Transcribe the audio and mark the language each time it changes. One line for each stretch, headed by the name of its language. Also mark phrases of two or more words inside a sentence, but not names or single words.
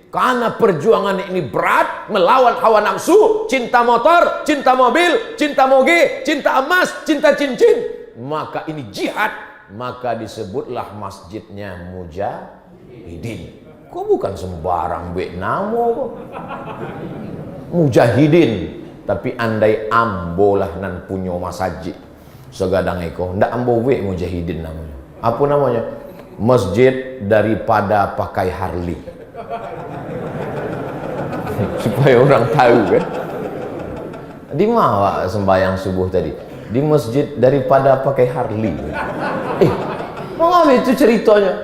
Indonesian: Karena perjuangan ini berat, melawan hawa nafsu, cinta motor, cinta mobil, cinta moge, cinta emas, cinta cincin. Maka ini jihad. Maka disebutlah masjidnya Mujahidin.
Minangkabau: Kok bukan sembarang namo kok. Mujahidin. Tapi andai ambolah nan punya masjid segadang eko, ndak ambo Mujahidin namanya.
Indonesian: Apa namanya? Masjid daripada pakai Harley. Supaya orang tahu kan. Di mana sembahyang subuh tadi? Di masjid daripada pakai Harley. Mau itu ceritanya?